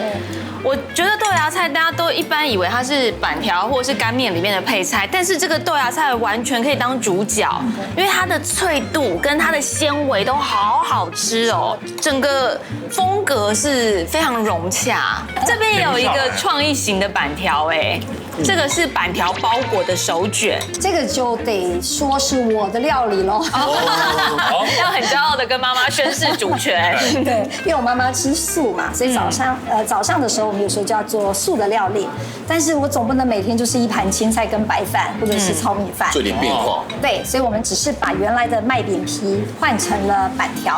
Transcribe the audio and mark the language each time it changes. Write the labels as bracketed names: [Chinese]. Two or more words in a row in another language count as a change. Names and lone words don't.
[Chinese] 我觉得豆芽菜大家都一般以為它是板條或者是乾麵裡面的配菜，但是這個豆芽菜完全可以當主角，因為它的脆度跟它的纖維都好好吃哦，整個風格是非常融洽。這邊也有一個創意型的板條，哎，這個是板條包裹的手卷，這個就得說是我的料理嘍。要很驕傲的跟媽媽宣示主權。對，因為我媽媽吃素嘛，所以早上的時候我們有時候就要做素的料理，但是我總不能每天就是一盤青菜跟白飯或者是糙米飯，做點變化。對，所以我們只是把原來的麥餅皮換成了板條。